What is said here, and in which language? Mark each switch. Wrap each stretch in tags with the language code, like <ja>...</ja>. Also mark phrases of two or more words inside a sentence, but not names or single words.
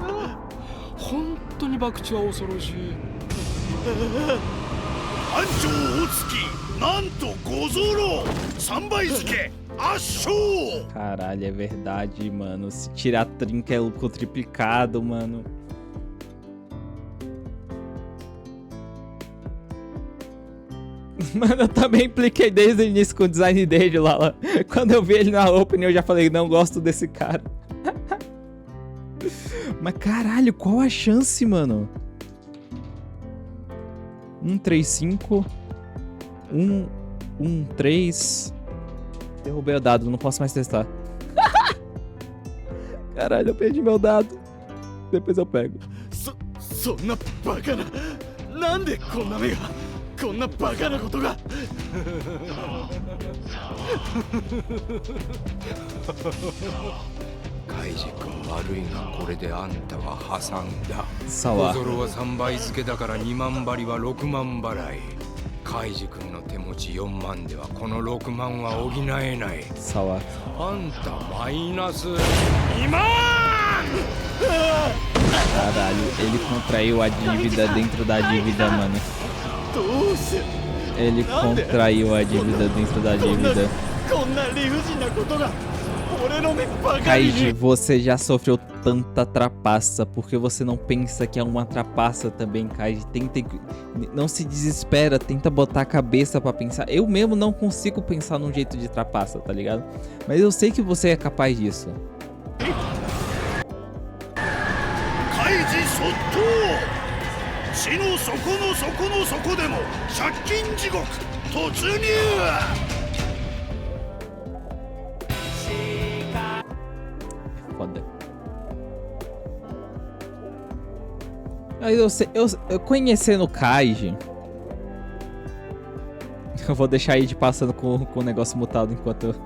<ja>本当に博打は恐ろしい。班長大月、なんと5ゾロ3倍付け圧勝。</ja> <pt>Caralho, é verdade, mano. Se tirar trinca é lucro triplicado, mano. Mano, eu também impliquei desde o início com o design dele lá. Quando eu vi ele na opening, eu já falei, não gosto desse cara. Mas caralho, qual a chance, mano? 135 113. Derrubei o dado, não posso mais testar. Caralho, eu perdi meu dado. Depois eu pego.</pt> <ja>そんなバカな。なんでこんな目が。こんなバカなことが。カイジ君悪いがこれであんたは破産だ。さわ小ゾロは3倍付けだから2万張りは6万払い。カイジ君の手持ち4万ではこの6万は補えない。 Sawa. あんたマイナス2万。</ja> <pt>Caralho, ele contraiu a dívida dentro da dívida, mano. Ele contraiu a dívida dentro da dívida.</pt> <ja>こんな理不尽なことが俺の目ばかり</ja> <pt>Kaiji,</pt> <ja>に</ja> <pt>você já sofreu tanta trapaça, porque você não pensa que é uma trapaça também, Kaiji. Não se desespera, tenta botar a cabeça pra pensar. Eu mesmo não consigo pensar num jeito de trapaça, tá ligado? Mas eu sei que você é capaz disso.</pt> <ja>カイジそっと地の底の底の底でも借金地獄突入</ja> <pt>Foda. Aí eu conhecendo o Kaiji. Eu vou deixar aí de passando com o negócio mutado enquanto eu.</pt>